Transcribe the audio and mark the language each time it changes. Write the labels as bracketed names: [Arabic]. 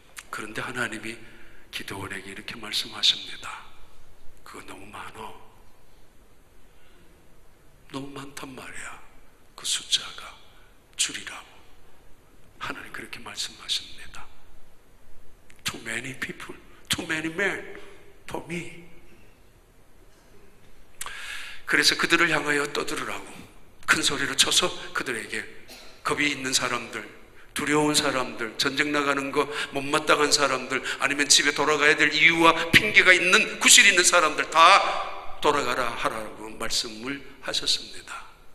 [Korean] 그런데 하나님이 기드온에게 이렇게 말씀하십니다. 그거 너무 많어. 너무 많단 말이야. 그 숫자가 줄이라고. 하나님 그렇게 말씀하십니다. [English] Too many people, too many men for me. [Korean] 그래서 그들을 향하여 떠들으라고 큰 소리로 쳐서 그들에게, 겁이 있는 사람들, 두려운 사람들, 전쟁 나가는 거 못마땅한 사람들, 아니면 집에 돌아가야 될 이유와 핑계가 있는, 구실이 있는 사람들 다 돌아가라 하라고 말씀을 하셨습니다.